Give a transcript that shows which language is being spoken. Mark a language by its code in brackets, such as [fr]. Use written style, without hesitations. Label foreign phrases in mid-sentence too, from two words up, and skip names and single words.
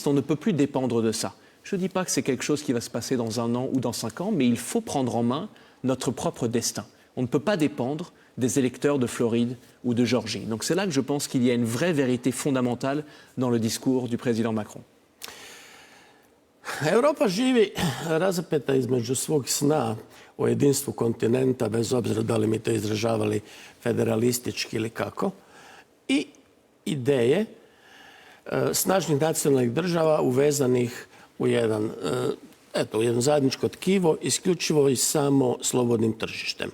[fr] On ne peut plus dépendre de ça. Je ne dis pas que c'est quelque chose qui va se passer dans 1 an ou dans 5 ans, mais il faut prendre en main notre propre destin. On ne peut pas dépendre des électeurs de Floride ou de Géorgie. Donc c'est là que je pense qu'il y a une vraie vérité fondamentale dans le discours du président Macron. [hr] Europa živi razapeta između svog sna o jedinstvu kontinenta, bez obzira da li mi to izražavali federalistički ili kako, i ideje snažnih nacionalnih država uvezanih u jedno zajedničko tkivo, isključivo i samo slobodnim tržištem.